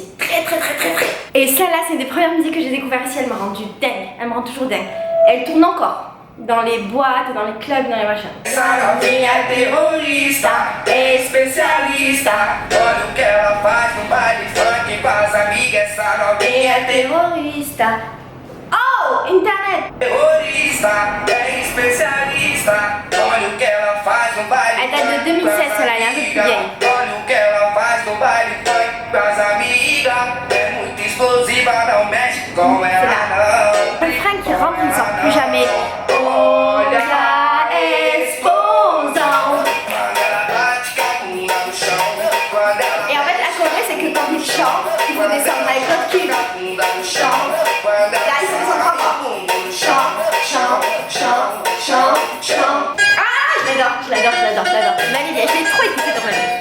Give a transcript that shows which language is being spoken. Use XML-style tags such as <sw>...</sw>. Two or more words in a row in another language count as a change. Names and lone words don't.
<fr>Très. Et celle-là, c'est des premières musiques que j'ai découvertes ici. Elle m'a rendu dingue. Elle me rend toujours dingue. Et elle tourne encore dans les boîtes, dans les clubs, dans les machins.</fr> <pt>Essa novinha é terrorista, é especialista. Olha o que ela faz no baile funk com as amigas. Essa novinha é terrorista. Oh, internet. Terrorista, é especialista. Olha o que ela faz no baile.</pt> <fr>Elle date de 2016, celle-là, elle est un peu plus vieille.</fr> <pt>Olha o que ela faz no baile funk com as amigas. É muito explosiva, não mexe com ela não.</pt> <fr>Le frein qui rentre, il ne sort plus jamais.</fr> <pt>Olha a explosão.</pt> <fr>Et en fait, la choré, c'est que quand il chante, il faut descendre avec l'autre cul. Chante. Là, il faut descendre encore. Chante. Ah, je l'adore. Validé, je l'ai trop écouté dans ma vie.</fr>